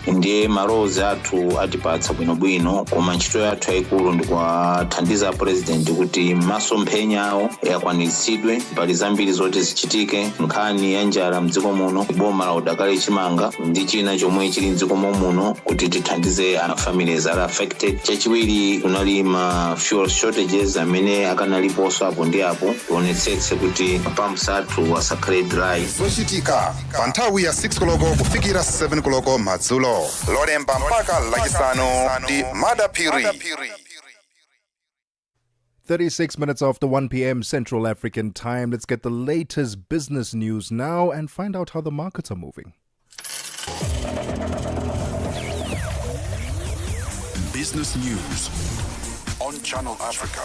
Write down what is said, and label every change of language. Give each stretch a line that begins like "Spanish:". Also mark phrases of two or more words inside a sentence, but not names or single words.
Nyanja: Ndiye malowozi athu atipatsa bwinobwino, koma ntchito yathu yayikulu ndi kuwathandiza president kuti masomphenya awo yakwanitsidwe. Pali zambiri zoti zichitike, nkhani ya njala mdziko muno, boma la udakali chimanga ndi china chomwe chili mdziko muno kuti tithandize
English: families are affected.
Nyanja: Chachiwiri kunali ma
English: fuel shortages
Nyanja: amene akanaliponso apo ndi apo tionetsetse kuti pumps athu asakhale dry. Zochitika pa nthawi ya 6 koloko kufikira 7 koloko madzulo. Lolemba mpaka lachisanu ndi Madapiri.
English: 36 minutes after 1 p.m. Central African time. Let's get the latest business news now and find out how the markets are moving. Business news on Channel Africa.